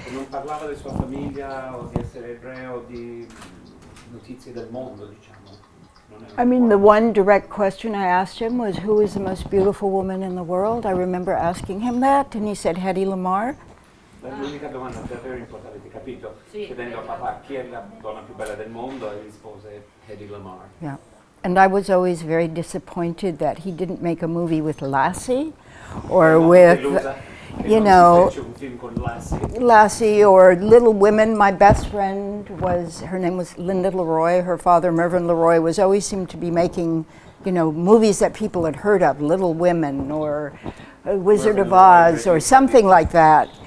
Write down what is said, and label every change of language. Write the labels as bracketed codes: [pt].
[it] Non parlava di sua famiglia o di essere ebreo o di notizie del mondo, diciamo. [en] I mean, the one direct question I asked him was, who is the most beautiful woman in the world? I remember asking him that, and he said, Hedy Lamarr. [it] L'unica domanda davvero importante, capito? Sì, Chiedendo a papà chi è la donna più bella del mondo e rispose Hedy Lamarr. [en] Yeah. And I was always very disappointed that he didn't make a movie with Lassie or with, you know, Lassie or Little Women. My best friend her name was Linda Leroy. Her father, Mervyn Leroy, always seemed to be making, you know, movies that people had heard of, Little Women or Wizard of Oz or something like that.